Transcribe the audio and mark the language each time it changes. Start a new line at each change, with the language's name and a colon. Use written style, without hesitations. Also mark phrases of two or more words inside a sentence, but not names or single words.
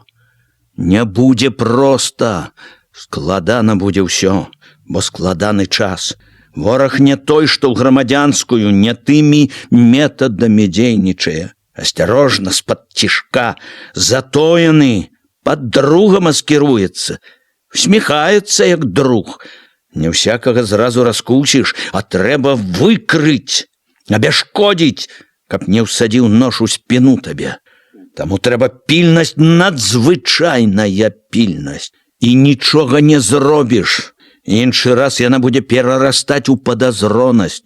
Belarusian: «Не будзе проста, складана будзе ўсё, бо складаны час. Вораг не той, што ў грамадзянскую, не тымі метадамі дзейнічае, Асцярожна, з-пад цішка, затоены, пад друга маскіруецца, усміхаецца, як друг. Не всякага зразу раскусіш, а трэба выкрыць, абяшкодзіць, каб не ўсадзіў нож у спіну табе. Таму трэба пільнасць, надзвычайная пільнасць. І нічога не зробіш. Іншы раз яна будзе перарастаць у падазронасць.